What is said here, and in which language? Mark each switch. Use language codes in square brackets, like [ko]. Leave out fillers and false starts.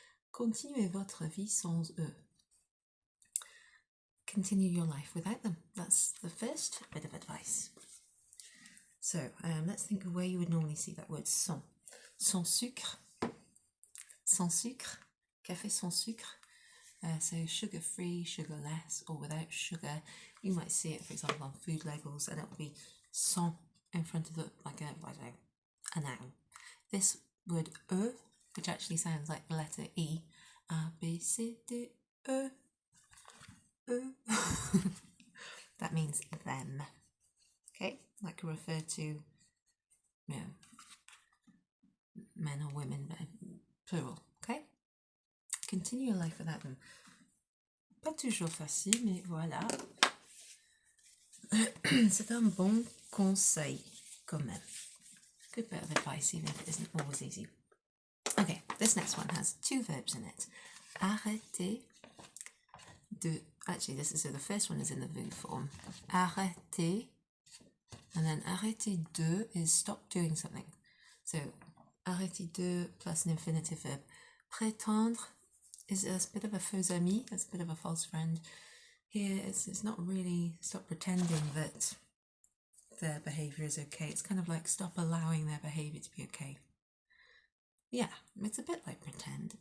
[fr] Continuez votre vie sans eux. [en] Continue your life without them. That's the first bit of advice. So let's think of where you would normally see that word sans. [fr] Sans sucre. Sans sucre. Café sans sucre. [en] So sugar-free, sugarless, or without sugar. You might see it, for example, on food labels, and it will be sans in front of it, like a noun. This word E, which actually sounds like the letter E, A, B, C, D, E, E. That means them. Okay, that can refer to men or women, plural. Okay, continue your life without them. [fr] Pas toujours facile, mais voilà. C'est un bon conseil, quand même. [en] Good bit of advice, even if it isn't always easy. Okay, this next one has two verbs in it. [fr] Arrêtez de... [en] Actually, the first one is in the vous form. Arrêtez, and then arrêtez de is stop doing something. So, arrêtez de plus an infinitive verb. Prétendre is a bit of a faux ami, that's a bit of a false friend. Here, it's not really stop pretending that their behaviour is okay. It's kind of like stop allowing their behaviour to be okay. Yeah, it's a bit like pretend.